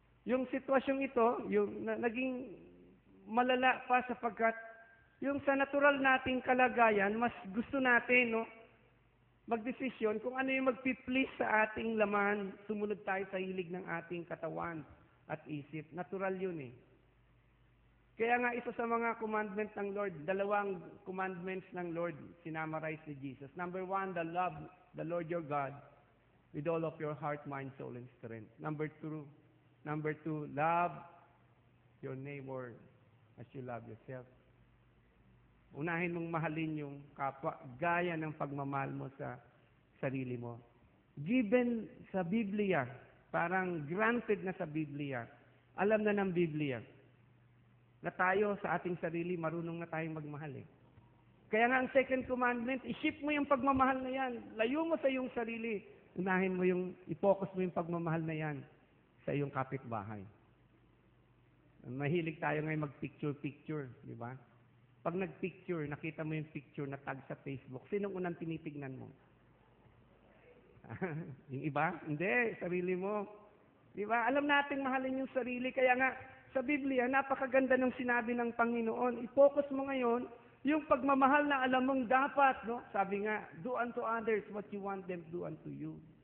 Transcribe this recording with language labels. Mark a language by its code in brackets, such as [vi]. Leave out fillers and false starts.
[tl] Yung sitwasyong ito, naging malala pa sapagkat yung sa natural nating kalagayan, mas gusto natin, no, magdesisyon kung ano yung magpi-please sa ating laman, sumunod tayo sa hilig ng ating katawan at isip. Natural yun eh. Kaya nga isa sa mga commandment ng Lord, 2 commandments ng Lord, sinamarize ni Jesus. [en] Number 1, love the Lord your God with all of your heart, mind, soul, and strength. Number 2, love your neighbor as you love yourself. [tl] Unahin mong mahalin yung kapwa, gaya ng pagmamahal mo sa sarili mo. Given sa Biblia, parang granted na sa Biblia, alam na ng Biblia, na tayo sa ating sarili, marunong na tayong magmahal eh. Kaya nga ang second commandment, i-shift mo yung pagmamahal na yan. Layo mo sa iyong sarili. Unahin mo i-focus mo yung pagmamahal na yan sa iyong kapitbahay. Mahilig tayo ngayon mag-picture-picture, di ba? Pag nag-picture, nakita mo yung picture na tag sa Facebook, sinong unang tinitignan mo? Yung iba? Hindi, sarili mo. Di ba? Alam natin mahalin yung sarili. Kaya nga, sa Biblia, napakaganda ng sinabi ng Panginoon. I-focus mo ngayon yung pagmamahal na alam mong dapat. No? Sabi nga, [en] do unto others what you want them to do unto you.